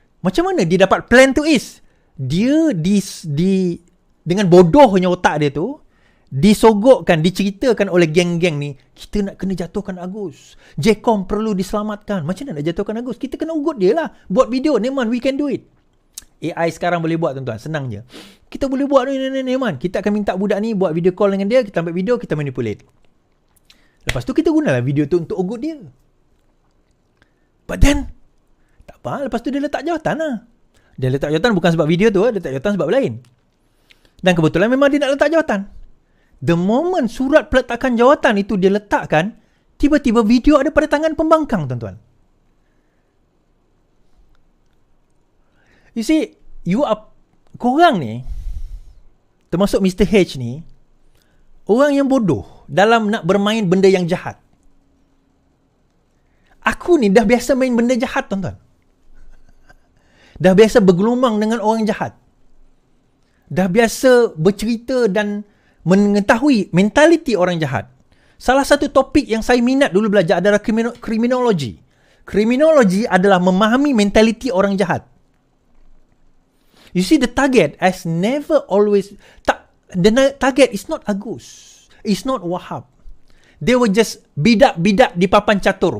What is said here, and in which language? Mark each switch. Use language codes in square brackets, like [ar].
[ms] Macam mana dia dapat plan tu is? Dia dengan bodohnya otak dia tu, disogokkan, diceritakan oleh geng-geng ni, kita nak kena jatuhkan Agus. JCOM perlu diselamatkan. Macam mana nak jatuhkan Agus? Kita kena ugut dia lah. Buat video, [en] Neman, we can do it. [ms] AI sekarang boleh buat tuan-tuan, senang je. Kita boleh buat ni Neman. Kita akan minta budak ni buat video call dengan dia, kita ambil video, kita manipulate. Lepas tu kita gunalah video tu untuk ugut dia. [en] But then, [ms] tak apa, lepas tu dia letak jawatan lah. Dia letak jawatan bukan sebab video tu, dia letak jawatan sebab lain. Dan kebetulan memang dia nak letak jawatan. [en] The moment [ms] surat peletakan jawatan itu dia letakkan, tiba-tiba video ada pada tangan pembangkang, tuan-tuan. [en] You see, [ms] korang ni, termasuk Mr. H ni, orang yang bodoh dalam nak bermain benda yang jahat. Aku ni dah biasa main benda jahat, tuan-tuan. Dah biasa bergelumang dengan orang jahat. Dah biasa bercerita dan mengetahui mentaliti orang jahat. Salah satu topik yang saya minat dulu belajar adalah kriminologi. Kriminologi adalah memahami mentaliti orang jahat. [en] You see, the target has never always... the target is not Agus. It's not Wahab. They were just [ms] bidak-bidak di papan catur.